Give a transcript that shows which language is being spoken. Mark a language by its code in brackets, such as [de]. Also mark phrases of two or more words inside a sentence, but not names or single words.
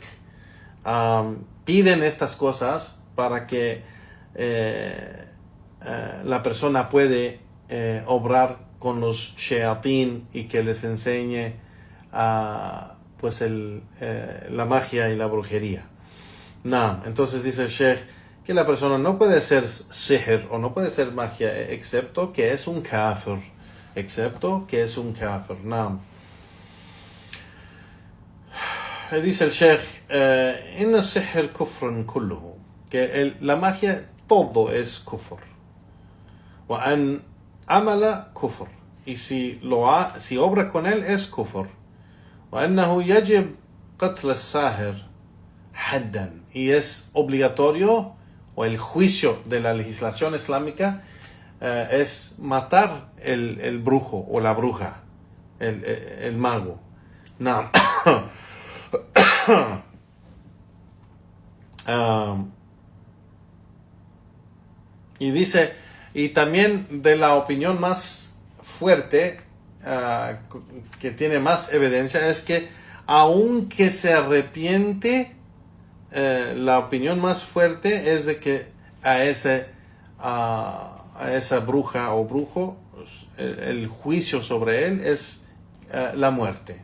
[es] Piden estas cosas para que la persona puede obrar con los shayatín y que les enseñe pues la magia y la brujería. Entonces dice el Sheikh que la persona no puede ser sihr o no puede ser magia excepto que es un kafir. Dice el Sheikh: [ar] إن سحر كفر كله, [es] que la magia todo es kufr. [ar] وأن عمل كفر, [es] y si obra con él es kufr. [ar] وأنه يجب قتل الساحر حدا, [es] y es obligatorio, o el juicio de la legislación islámica es matar el brujo o la bruja, el mago. No. Y dice, y también de la opinión más fuerte, que tiene más evidencia, es que aunque se arrepiente, la opinión más fuerte es de que a esa bruja o brujo, el juicio sobre él es la muerte.